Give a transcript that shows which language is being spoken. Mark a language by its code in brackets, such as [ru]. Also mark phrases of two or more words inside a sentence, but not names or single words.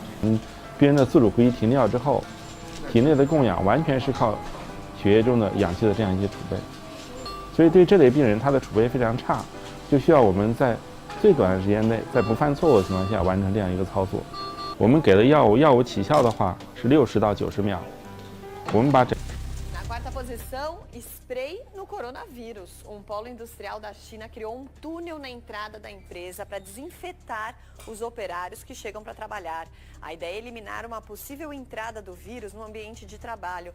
[zh] 病人的自主呼吸停掉之后，体内的供氧完全是靠血液中的氧气的这样一些储备，所以对这类病人他的储备非常差，就需要我们在最短的时间内，在不犯错误的情况下完成这样一个操作。我们给的药物起效的话是60到90秒，我们把整。 [pt] Na quarta posição Exposição Spray no Coronavírus. Um polo industrial da China criou um túnel na entrada da empresa para desinfetar os operários que chegam para trabalhar. A ideia é eliminar uma possível entrada do vírus no ambiente de trabalho.